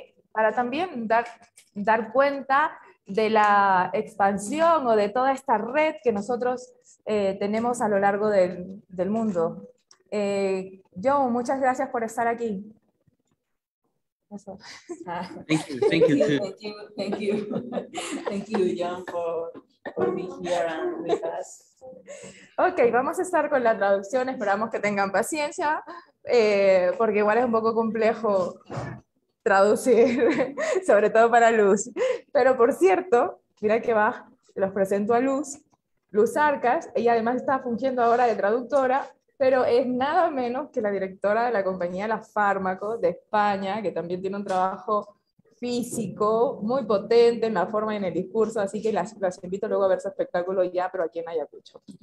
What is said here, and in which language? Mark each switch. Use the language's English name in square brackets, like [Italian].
[Spanish] para también dar cuenta de la expansión o de toda esta red que nosotros tenemos a lo largo del mundo. Joe, muchas gracias por estar aquí. Eso. [English] Thank you, thank you too. Thank you, John, for being here and with us. [Spanish] Ok, vamos a estar con la traducción, esperamos que tengan paciencia, porque igual es un poco complejo traducir, sobre todo para Luz. Pero por cierto, mira que va, los presento a Luz Arcas. Ella además está fungiendo ahora de traductora, pero es nada menos que la directora de la compañía La Fármaco de España, que también tiene un trabajo físico muy potente en la forma y en el discurso, así que las invito luego a ver su espectáculo ya, pero aquí en Ayacucho.